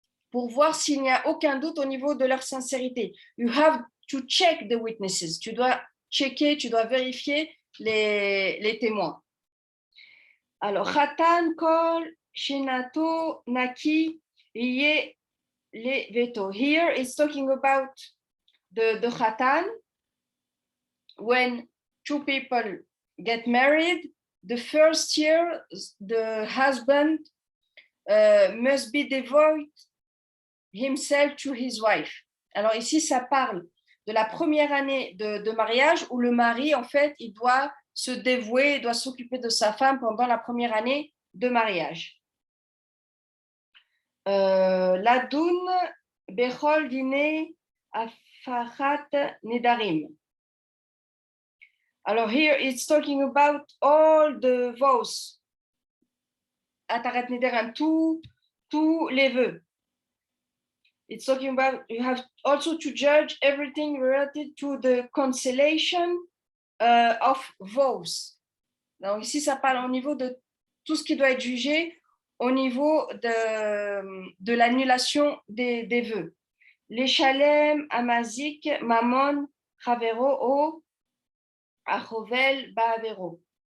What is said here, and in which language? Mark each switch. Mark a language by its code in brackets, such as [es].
[fr] pour voir s'il n'y a aucun doute au niveau de leur sincérité. [en] You have to check the witnesses. [fr] Tu dois checker, tu dois vérifier les témoins. Alors, [he] Khatan, Kol, Shinato, Naki, Iye, Le Veto. [en] Here it's talking about the Khatan. When two people get married, the first year, the husband must be devoted himself to his wife. [fr] Alors ici, ça parle de la première année de mariage où le mari, en fait, il doit se dévouer, il doit s'occuper de sa femme pendant la première année de mariage. [he] Ladoun Bechol Dine Afarat Nedarim. [fr] Alors [en] here it's talking about all the vows. [fr] Atarat Nedarim, tous les vœux. [en] It's talking about you have also to judge everything related to the cancellation of vows. [fr] Donc ici, ça parle au niveau de tout ce qui doit être jugé au niveau de l'annulation des vœux. [he] Les Shalem, Amazik, Mammon, Chavero, O, Achovel, Baavero.